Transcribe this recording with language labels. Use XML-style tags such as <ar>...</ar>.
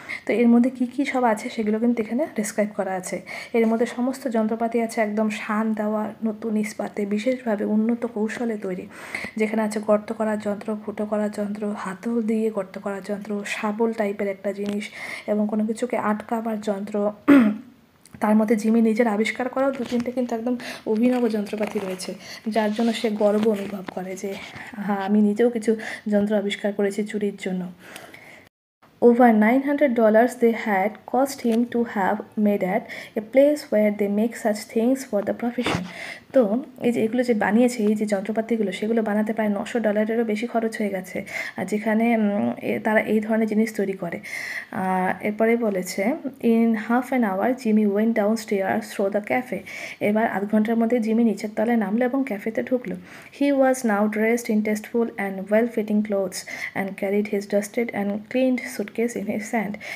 <bn>তো এর মধ্যে কী কী সব আছে সেগুলো কিন্তু এখানে ডিসক্রাইব করা আছে। এর মধ্যে সমস্ত যন্ত্রপাতি আছে একদম শান দেওয়া, নতুন ইস্পাতে বিশেষভাবে উন্নত কৌশলে তৈরি, যেখানে আছে গর্ত করার যন্ত্র, ফুটো করার যন্ত্র, হাতল দিয়ে গর্ত করার যন্ত্র, শাবল টাইপের একটা জিনিস এবং কোনো কিছুকে আটকাবার যন্ত্র। তার মধ্যে জিমি নিজের আবিষ্কার করাও 2-3টে কিন্তু একদম অভিনব যন্ত্রপাতি রয়েছে, যার জন্য সে গর্ব অনুভব করে যে হ্যাঁ, আমি নিজেও কিছু যন্ত্র আবিষ্কার করেছি চুরির জন্য।</bn> <en>Over $900 they had cost him to have made at a place where they make such things for the profession.</en> <bn>তো এই যে এগুলো যে বানিয়েছে, এই যে যন্ত্রপাতিগুলো, সেগুলো বানাতে প্রায় $900-এরও বেশি খরচ হয়ে গেছে, আর যেখানে তারা এই ধরনের জিনিস তৈরি করে। এরপরে বলেছে</bn> <en>In half an hour Jimmy went downstairs through the cafe.</en> <bn>এবার আধ ঘন্টার মধ্যে জিমি নিচের তলায় নামলো এবং ক্যাফেতে ঢুকলো।</bn> <en>He was now dressed in tasteful and well fitting clothes and carried his dusted and cleaned suitcase in his hand.</en>